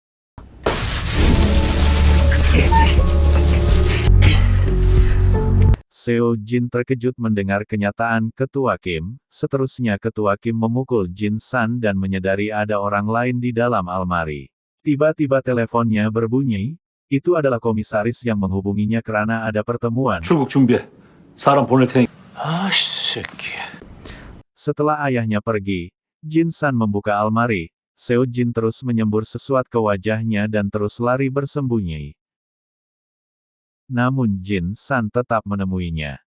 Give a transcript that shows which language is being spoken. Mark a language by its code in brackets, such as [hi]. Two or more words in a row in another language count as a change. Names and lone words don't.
[ms] Seo Jin terkejut mendengar kenyataan ketua Kim, seterusnya ketua Kim memukul Jin San dan menyadari ada orang lain di dalam almari. Tiba-tiba teleponnya berbunyi, itu adalah komisaris yang menghubunginya karena ada pertemuan. [ko] 출국 준비해. 사람 보낼 테니. 아씨 새끼. [ms] Setelah ayahnya pergi, Jin San membuka almari, Seo Jin terus menyembur sesuatu ke wajahnya dan terus lari bersembunyi. Namun Jin San tetap menemuinya.